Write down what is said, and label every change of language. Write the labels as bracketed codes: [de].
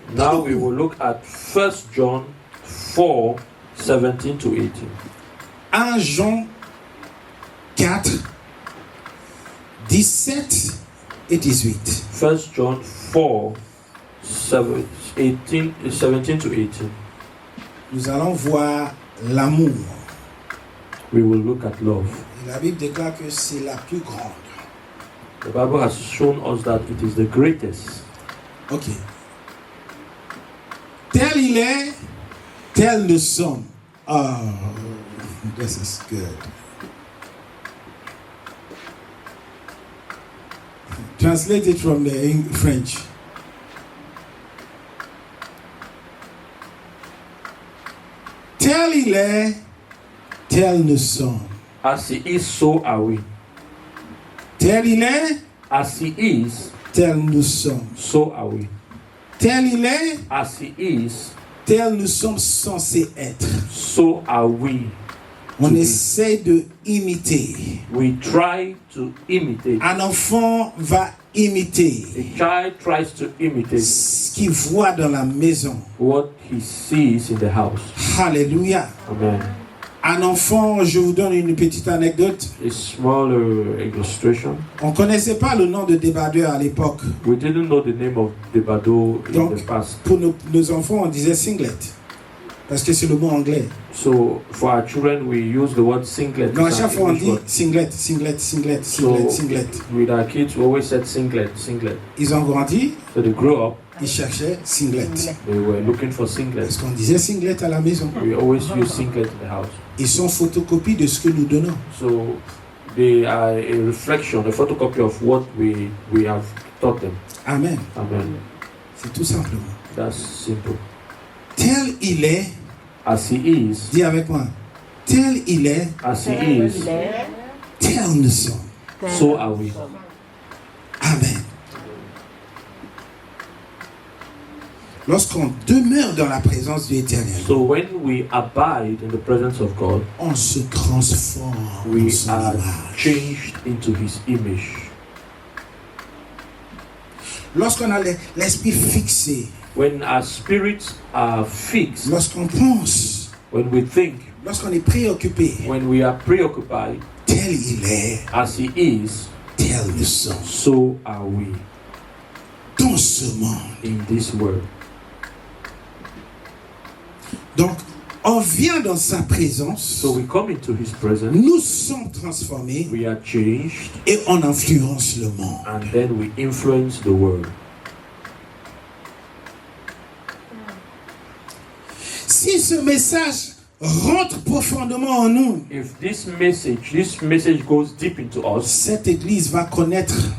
[en] Now we will look at 1 John 4, 17 to 18. [fr] 1 Jean 4, 17 et 18. [en] 1 John 4, 17 to 18. [fr] Nous allons voir l'amour. [en] We will look at love. [fr] Et la Bible déclare que c'est la plus grande. [en] The Bible has shown us that it is the greatest. Ok. [fr] Tel il est, tel nous sommes. [en] Oh, this is good. Translate it from the French. [fr] Tel il est, tel nous sommes. [en] As he is, so are we. [fr] Tel il est, [en] as he is, [fr] tel nous sommes. [en] So are we. [fr] Tel il est, [en] as he is, [fr] tel nous sommes censés être. [en] So are we. [fr] On essaie de imiter. [en] We try to imitate. [fr] Un enfant va imiter. [en] A child tries to imitate [fr] ce qu'il voit dans la maison. [en] What he sees in the house. Alléluia. Amen. [fr] Un enfant, je vous donne une petite anecdote. [en] A small illustration. [fr] On ne connaissait pas le nom de débardeur à l'époque. [en] We didn't know the name of débardeur in the past. [fr] Pour nos enfants, on disait singlet. Parce que c'est le mot anglais. [en] So for our children, we use the word singlet. [fr] Donc à chaque fois on dit singlet, singlet, singlet, singlet, singlet. [en] With our kids, we always said singlet, singlet. [fr] Ils ont grandi. [en] So they grew up. [fr] Ils cherchaient singlet. [en] They were looking for singlet. [fr] Parce qu'on disait singlet à la maison. [en] We always use singlet in the house. [fr] Ils sont photocopies de ce que nous donnons. [en] So they are a reflection, a photocopy of what we have taught them. Amen. Amen. [fr] C'est tout simplement. [en] That's simple. [fr] Tel il est. [en] As he is. [fr] Dis avec moi. Tel il est. [en] As he is. [fr] Tel nous sommes. [en] So are we. Amen. [fr] Lorsqu'on demeure dans la présence de l'Éternel, [en] so when we abide in the presence of God, [fr] on se transforme. [en] We are changed into His image. [fr] lorsqu'on a l'esprit fixé, [en] when our spirits are fixed, [fr] lorsqu'on pense, [en] when we think, [fr] lorsqu'on est préoccupé, [en] when we are preoccupied, [fr] tel il est, [en] as he is, [fr] tel nous sommes. [en] so are we [fr] Dans ce monde. [en] in this world. [fr] Donc, on vient dans sa présence, [en] So we come into his presence, [fr] nous sommes transformés [en] we are changed, [fr] et on influence le monde. [en] and then we influence the world. [fr] Si ce message rentre profondément en nous, [en] If this message goes deep into us, [fr] cette église va connaître